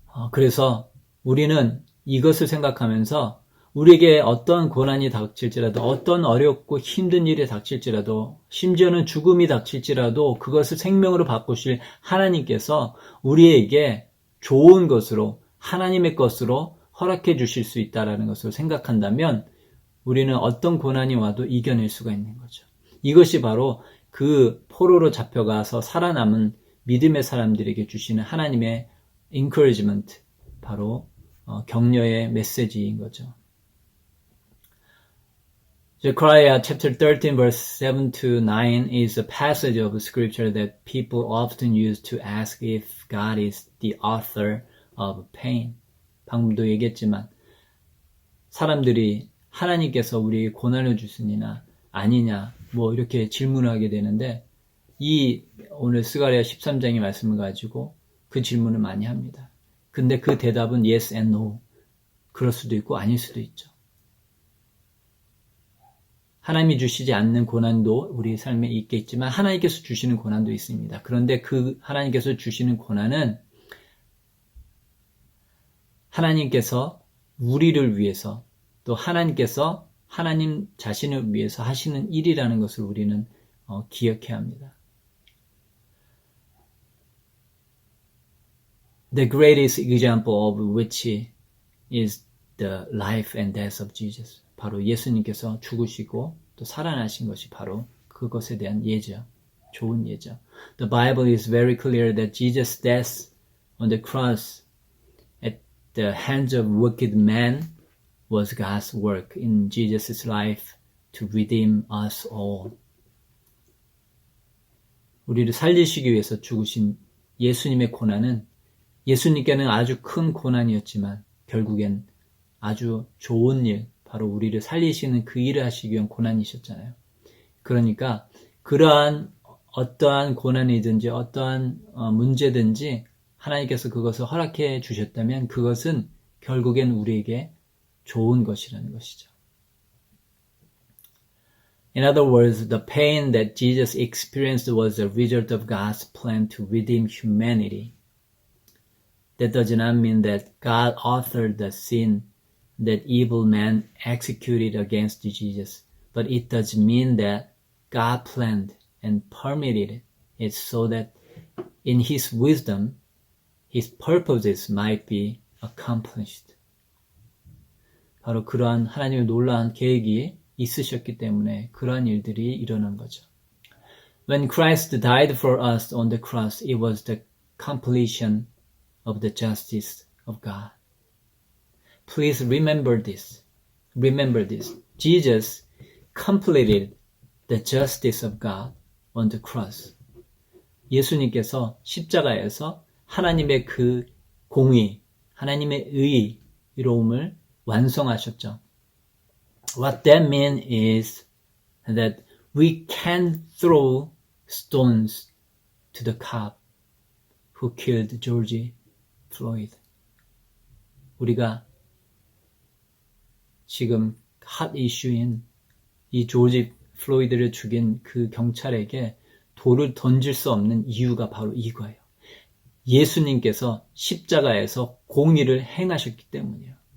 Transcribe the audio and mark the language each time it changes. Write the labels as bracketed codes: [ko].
[ko] 그래서 우리는 이것을 생각하면서 우리에게 어떤 고난이 닥칠지라도, 어떤 어렵고 힘든 일이 닥칠지라도, 심지어는 죽음이 닥칠지라도 그것을 생명으로 바꾸실 하나님께서 우리에게 좋은 것으로, 하나님의 것으로 허락해 주실 수 있다는 것을 생각한다면 우리는 어떤 고난이 와도 이겨낼 수가 있는 거죠. 이것이 바로 그 포로로 잡혀가서 살아남은 믿음의 사람들에게 주시는 하나님의 encouragement, 바로 격려의 메시지인 거죠. [en] Zechariah chapter 13 verse 7 to 9 is a passage of scripture that people often use to ask if God is the author of pain. [ko] 방금도 얘기했지만 사람들이 하나님께서 우리에게 고난을 주시느냐 아니냐 뭐 이렇게 질문을 하게 되는데 이 오늘 스가랴 13장의 말씀을 가지고 그 질문을 많이 합니다. 근데 그 대답은 [en] yes and no. [ko] 그럴 수도 있고 아닐 수도 있죠. 하나님이 주시지 않는 고난도 우리 삶에 있겠지만 하나님께서 주시는 고난도 있습니다. 그런데 그 하나님께서 주시는 고난은 하나님께서 우리를 위해서 또 하나님께서 하나님 자신을 위해서 하시는 일이라는 것을 우리는 기억해야 합니다. [en] The greatest example of which is the life and death of Jesus. [ko] 바로 예수님께서 죽으시고 또 살아나신 것이 바로 그것에 대한 예죠. 좋은 예죠. [en] The Bible is very clear that Jesus' death on the cross at the hands of wicked men was God's work in Jesus' life to redeem us all. [ko] 우리를 살리시기 위해서 죽으신 예수님의 고난은 예수님께는 아주 큰 고난이었지만 결국엔 아주 좋은 일, 바로 우리를 살리시는 그 일을 하시기 위한 고난이셨잖아요. 그러니까 그러한 어떠한 고난이든지 어떠한 문제든지 하나님께서 그것을 허락해 주셨다면 그것은 결국엔 우리에게 좋은 것이라는 것이죠. [en] In other words, the pain that Jesus experienced was a result of God's plan to redeem humanity. That does not mean that God authored the sin that evil men executed against Jesus, but it does mean that God planned and permitted it so that in His wisdom, His purposes might be accomplished. [ko] 바로 그러한 하나님의 놀라운 계획이 있으셨기 때문에 그러한 일들이 일어난 거죠. [en] When Christ died for us on the cross, it was the completion of the justice of God. Please remember this. Remember this. Jesus completed the justice of God on the cross. [ko] 예수님께서 십자가에서 하나님의 그 공의, 하나님의 의로움을 완성하셨죠. [en] What that means is that we can throw stones to the cop who killed George Floyd. [ko] 우리가 지금 핫 이슈인 이 조지 플로이드를 죽인 그 경찰에게 돌을 던질 수 없는 이유가 바로 이거예요. 예수님께서 십자가에서 공의를 행하셨기 때문이에요.